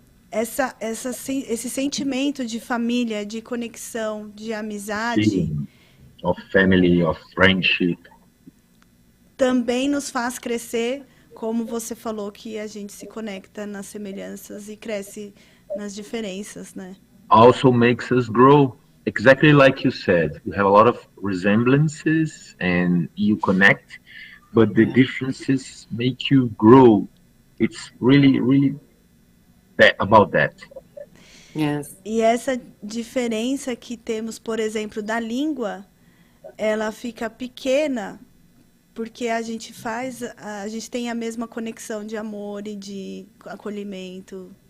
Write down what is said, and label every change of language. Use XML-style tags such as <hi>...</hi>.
<pt>Esse sentimento de família, de conexão, de amizade,</pt> <en>of family, of friendship,</en> <pt>também nos faz crescer, como você falou, que a gente se conecta nas semelhanças e cresce nas diferenças, né?</pt> <en>Also makes us grow, exactly like you said. You have a lot of resemblances and you connect, but the differences make you grow. It's really, really about that. Yes.</en> <pt>E essa diferença que temos, por exemplo, da língua, ela fica pequena porque a gente tem a mesma conexão de amor e de acolhimento.</pt>